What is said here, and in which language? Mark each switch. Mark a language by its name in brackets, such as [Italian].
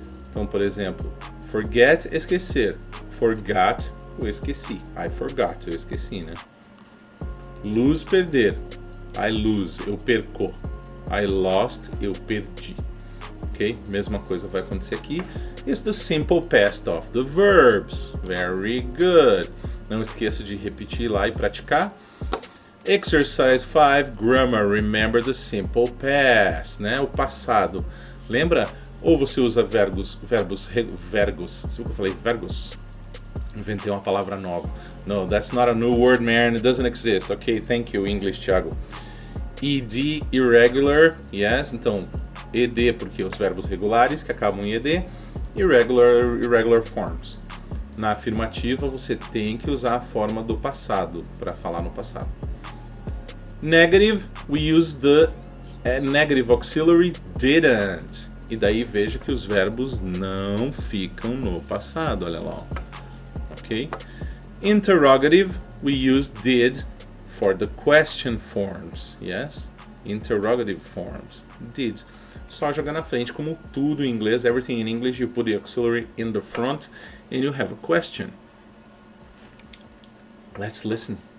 [Portuguese] Então, por exemplo, forget, esquecer. Forgot, eu esqueci. I forgot, eu esqueci, né? Lose, perder. I lose, eu perco. I lost, eu perdi. Ok? Mesma coisa vai acontecer aqui. [English] It's the simple past of the verbs. Very good. [Portuguese] Não esqueça de repetir lá e praticar. [English] Exercise 5, grammar. Remember the simple past, né? [Portuguese] O passado. Lembra? Ou você usa verbos. Sabe o que eu falei? Verbos. Inventei uma palavra nova. [English] No, that's not a new word, man. It doesn't exist. Okay, thank you, English, Thiago. ED, irregular. [Portuguese] Yes, então, ED porque os verbos regulares que acabam em ED. Irregular forms. Na afirmativa, você tem que usar a forma do passado para falar no passado. [English] Negative, we use the negative auxiliary didn't. [Portuguese] E daí veja que os verbos não ficam no passado, olha lá. [English] Ok? Interrogative, we use did for the question forms. Yes? Interrogative forms. Did. [Portuguese] Só jogar na frente, como tudo em inglês. [English] Everything in English, you put the auxiliary in the front and you have a question. Let's listen.